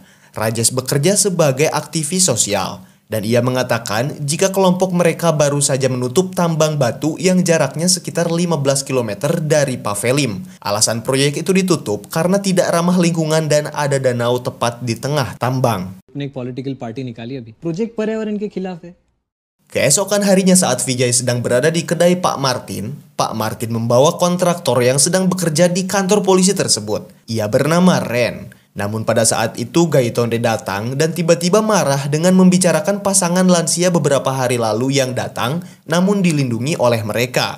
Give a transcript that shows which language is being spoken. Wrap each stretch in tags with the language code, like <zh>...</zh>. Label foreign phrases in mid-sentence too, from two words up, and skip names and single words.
<id>Rajesh bekerja sebagai aktivis sosial, dan ia mengatakan jika kelompok mereka baru saja menutup tambang batu yang jaraknya sekitar 15 km dari Pavelim. Alasan proyek itu ditutup karena tidak ramah lingkungan dan ada danau tepat di tengah tambang.</id> <hi>एक</hi> <en>political party</en> <hi>निकाली अभी प्रोजेक्ट पर्यावरण के खिलाफ है.</hi> <id>Keesokan harinya saat Vijay sedang berada di kedai Pak Martin membawa kontraktor yang sedang bekerja di kantor polisi tersebut. Ia bernama Ren. Namun pada saat itu Gaitonde datang dan tiba-tiba marah dengan membicarakan pasangan lansia beberapa hari lalu yang datang namun dilindungi oleh mereka.</id>